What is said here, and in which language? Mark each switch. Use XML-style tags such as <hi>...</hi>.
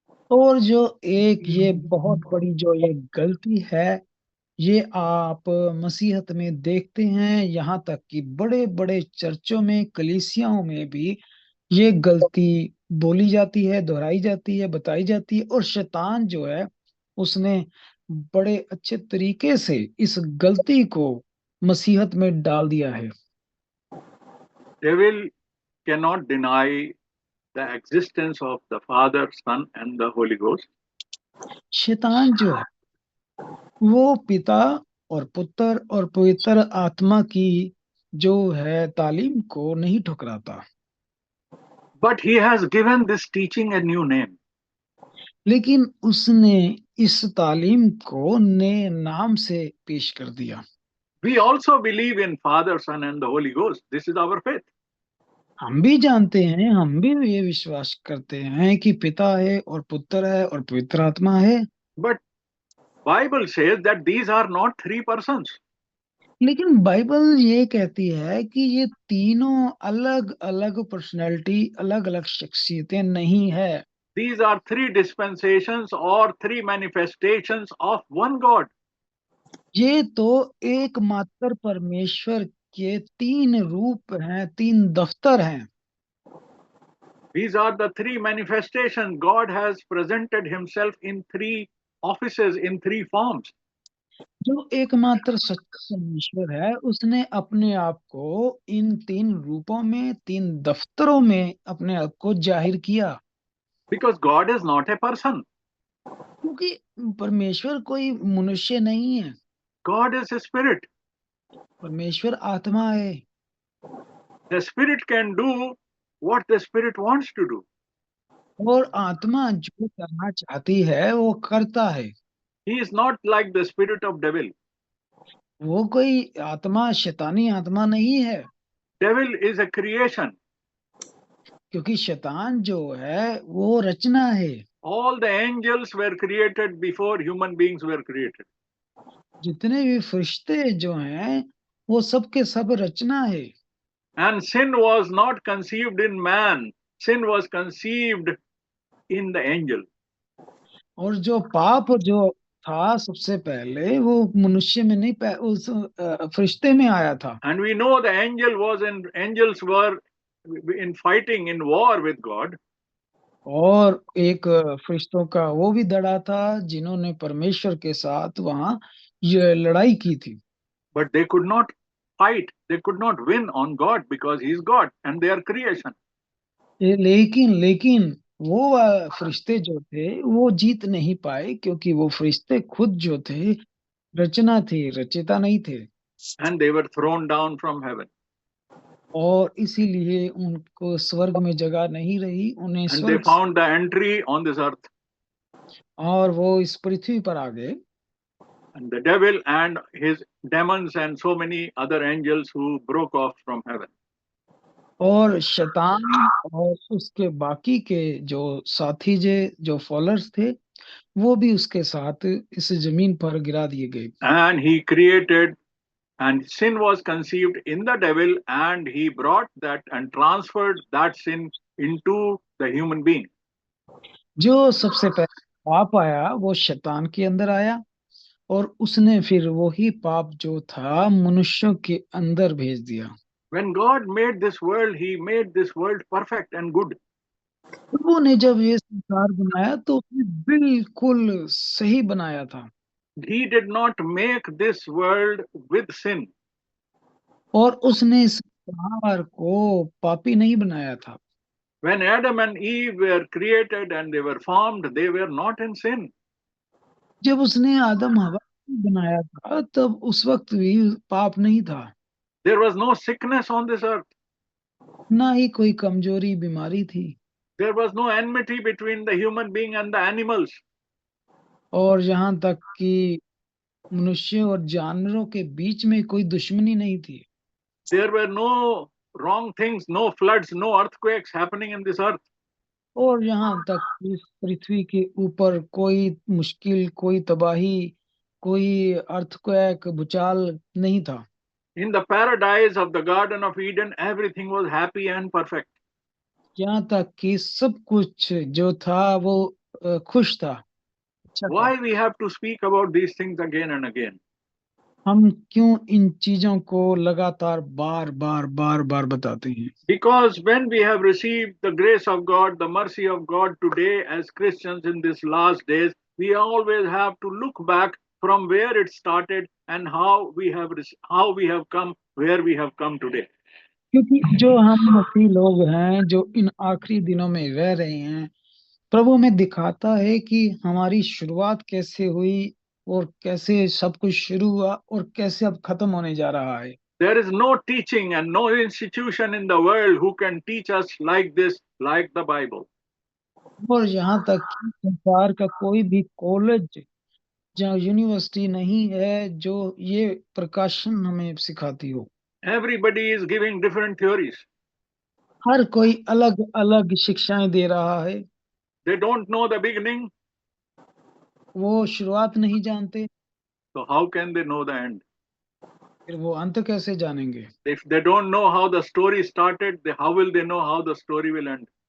<hi>और जो एक ये बहुत बड़ी जो ये गलती है, ये आप मसीहत में देखते हैं, यहाँ तक कि बड़े बड़े चर्चों में, कलीसियाओं में भी ये गलती बोली जाती है, दोहराई जाती है, बताई जाती है। और शैतान जो है उसने बड़े अच्छे तरीके से इस गलती को मसीहत में डाल दिया है।</hi> <en>Devil cannot deny the existence of the Father, Son, and the Holy Ghost.</en> <hi>शैतान जो है वो पिता और पुत्र और पवित्र आत्मा की जो है तालीम को नहीं ठुकराता,</hi> <en>But he has given this teaching a new name.</en> <hi>लेकिन उसने इस तालीम को नए नाम से पेश कर दिया।</hi> <en>We also believe in Father, Son, and the Holy Ghost. This is our faith.</en> <hi>हम भी जानते हैं, हम भी ये विश्वास करते हैं कि पिता है और पुत्र है और पवित्र आत्मा है।</hi> <en>But Bible says that these are not three persons.</en> <hi>लेकिन बाइबल ये कहती है कि ये तीनों अलग अलग पर्सनैलिटी, अलग अलग शख्सियतें नहीं है।</hi> <en>These are three dispensations or three manifestations of one God.</en> <hi>ये तो एकमात्र परमेश्वर के तीन रूप हैं, तीन दफ्तर हैं।</hi> <en>These are the three manifestations. God has presented himself in three offices, in three forms.</en> <hi>जो एकमात्र सच्चा परमेश्वर है उसने अपने आप को इन तीन रूपों में, तीन दफ्तरों में अपने आप को जाहिर किया।</hi> <en>Because God is not a person.</en> <hi>क्योंकि परमेश्वर कोई मनुष्य नहीं है,</hi> <en>God is a spirit.</en> <hi>परमेश्वर आत्मा है।</hi> <en>The spirit can do what the spirit wants to do.</en> <hi>और आत्मा जो करना चाहती है वो करता है।</hi> <en>He is not like the spirit of devil.</en> <hi>वो कोई आत्मा शैतानी आत्मा नहीं है,</hi> <en>Devil is a creation.</en> <hi>क्योंकि शैतान जो है वो रचना है।</hi> <en>All the angels were created before human beings were created.</en> <hi>जितने भी फरिश्ते जो हैं वो सब के सब रचना है।</hi> <en>And sin was not conceived in man. Sin was conceived in the angel.</en> <hi>और जो पाप जो था सबसे पहले वो मनुष्य में नहीं, उस फरिश्ते में आया था।</hi> <en>And we know the angels were in fighting, in war with God.</en> <hi>और एक फरिश्तों का वो भी दड़ा था जिन्होंने परमेश्वर के साथ वहां ये लड़ाई की थी।</hi> <en>But they could not fight. They could not win on God because he is God and they are creation.</en> <hi>लेकिन वो फरिश्ते जो थे वो जीत नहीं पाए, क्योंकि वो फरिश्ते खुद जो थे रचना थी, रचयिता नहीं थे।</hi> <en>And they were thrown down from heaven.</en> <hi>और इसीलिए उनको स्वर्ग में जगह नहीं रही, उन्हें</hi> <en>And they</en> <hi>स्वर्ग</hi> <en>found the entry on this earth.</en> <hi>और वो इस पृथ्वी पर आ गए।</hi> <en>And the devil and his demons and so many other angels who broke off from heaven.</en> <hi>और शैतान और उसके बाकी के जो साथी जो फॉलोअर्स थे वो भी उसके साथ इस जमीन पर गिरा दिए गए।</hi> <en>And he created, and sin was conceived in the devil, and he brought that and transferred that sin into the human being.</en> <hi>जो सबसे पहले पाप आया वो शैतान के अंदर आया और उसने फिर वही पाप जो था मनुष्यों के अंदर भेज दिया।</hi> <en>When God made this world, he made this world perfect and good.</en> <hi>प्रभु ने जब ये संसार बनाया तो उसने बिल्कुल सही बनाया था।</hi> <en>He did not make this world with sin.</en> <hi>और उसने इस संसार को पापी नहीं बनाया था।</hi> <en>When Adam and Eve were created and they were formed, they were not in sin.</en> <hi>जब उसने आदम हवा को बनाया था तब उस वक्त भी पाप नहीं था।</hi> <en>There was no sickness on this earth.</en> <hi>ना ही कोई कमजोरी बीमारी थी।</hi> <en>There was no enmity between the human being and the animals.</en> <hi>और यहाँ तक कि मनुष्य और जानवरों के बीच में कोई दुश्मनी नहीं थी।</hi> <en>There were no wrong things, no floods, no earthquakes happening in this earth.</en> <hi>और यहाँ तक कि इस पृथ्वी के ऊपर कोई मुश्किल, कोई तबाही, कोई अर्थक्वेक, भूचाल नहीं था।</hi> <en>In the paradise of the Garden of Eden, everything was happy and perfect.</en> <hi>यहाँ तक कि सब कुछ जो था वो खुश था, अच्छा था।</hi> <en>Why we have to speak about these things again and again?</en> <hi>हम क्यों इन चीजों को लगातार बार बार बार बार बताते हैं?</hi> <en>Because when we have received the grace of God, the mercy of God today as Christians in these last days, we always have to look back from where it started and how we have come where we have come today.</en> <hi>क्योंकि जो हम मसीह लोग हैं, जो इन आखिरी दिनों में रह रहे हैं, प्रभु हमें दिखाता है कि हमारी शुरुआत कैसे हुई और कैसे सब कुछ शुरू हुआ और कैसे अब खत्म होने जा रहा है।</hi> <en>There is no teaching and no institution in the world who can teach us like this, like the Bible.</en> <hi>और यहाँ तक कि संसार का कोई भी कॉलेज या यूनिवर्सिटी नहीं है जो ये प्रकाशन हमें सिखाती हो।</hi> <en>Everybody is giving different theories.</en> <hi>हर कोई अलग अलग शिक्षाएं दे रहा है।</hi> <en>They don't know the beginning,</en> <hi>वो शुरुआत नहीं जानते,</hi> <en>so how can they know the end?</en> <hi>फिर वो अंत कैसे जानेंगे?</hi> <en>If they don't know how the story started, how will they know how the story will end?</en>